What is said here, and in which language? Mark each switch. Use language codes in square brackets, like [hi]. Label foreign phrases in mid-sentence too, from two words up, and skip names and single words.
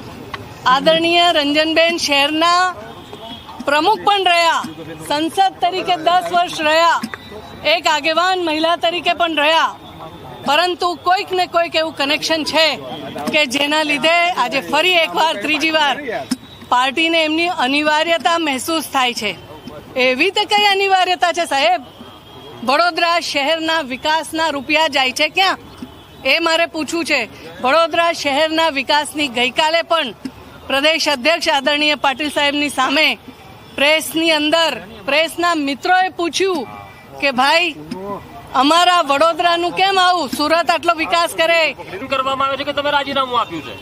[gu] આદરણીય રંજનબેન શહેરના પ્રમુખ પણ રહ્યા, સંસદ તરીકે 10 વર્ષ રહ્યા, એક આગેવાન મહિલા તરીકે પણ રહ્યા, પરંતુ કોઈક ને કોઈક એવું કનેક્શન છે કે જેના લીધે આજે ફરી એકવાર ત્રીજી વાર પાર્ટી ને એમની અનિવાર્યતા મહેસૂસ થાય છે। એવી તો કઈ અનિવાર્યતા છે સાહેબ? વડોદરા શહેરના વિકાસના રૂપિયા જાય છે ક્યાં? એ મારે પૂછવું છે। વડોદરા શહેરના વિકાસની ગઈકાલે પણ પ્રદેશ અધ્યક્ષ આદરણીય પાટીલ સાહેબની સામે પ્રેસની અંદર પ્રેસના મિત્રોએ પૂછ્યું કે ભાઈ અમારા વડોદરાનું કેમ આવું, સુરત આટલો વિકાસ કરે કરવામાં આવે છે કે તમે રાજીનામું આપ્યું છે?